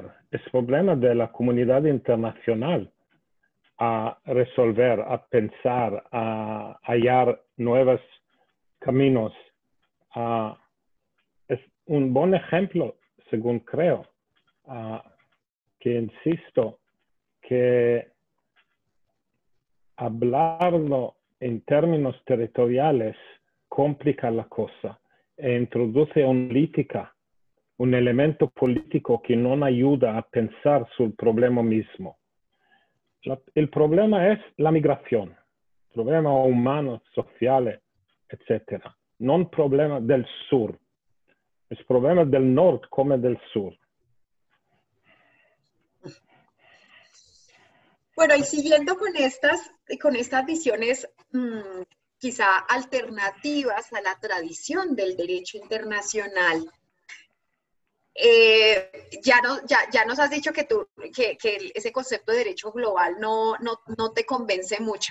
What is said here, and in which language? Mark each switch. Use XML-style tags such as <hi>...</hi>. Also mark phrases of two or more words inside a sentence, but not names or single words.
<es>Es problema de la comunidad internacional a resolver, a pensar, a hallar nuevos caminos. Es un buen ejemplo, según creo, que insisto, que hablarlo en términos territoriales complica la cosa e introduce una política un elemento politico</es> <it>che non aiuta a pensare sul problema</it> <es>mismo.</es> <it>Il problema è la migrazione, il problema umano, sociale, eccetera. Non problema</it> <es>del sur, es problema del nord come del sur. Bueno, y siguiendo con estas visiones quizá alternativas a la tradición del derecho internacional, ya nos has dicho que ese concepto de derecho global no te convence mucho.</es>